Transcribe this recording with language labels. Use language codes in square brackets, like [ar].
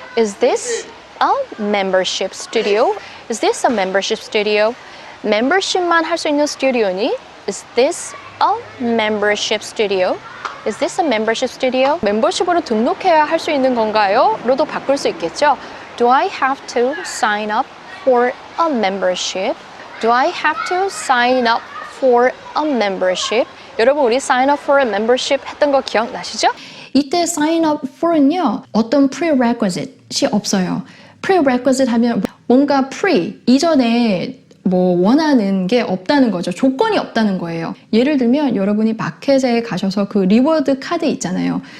[en] Is this a membership studio? Is this a membership studio? [ko] 멤버십만 할 수 있는 스튜디오니? [en] Is this a membership studio? Is this a membership studio? [ko] 멤버십으로 등록해야 할 수 있는 건가요? 로도 바꿀 수 있겠죠. [en] Do I have to sign up for a membership? Do I have to sign up for a membership? [ko] 여러분 우리 [en] sign up for a membership [ko] 했던 거 기억나시죠? 이때 sign up for는요, 어떤 prerequisite이 없어요. prerequisite 하면 뭔가 pre, 이전에 뭐 원하는 게 없다는 거죠. 조건이 없다는 거예요. 예를 들면 여러분이 마켓에 가셔서 그 리워드 카드 있잖아요.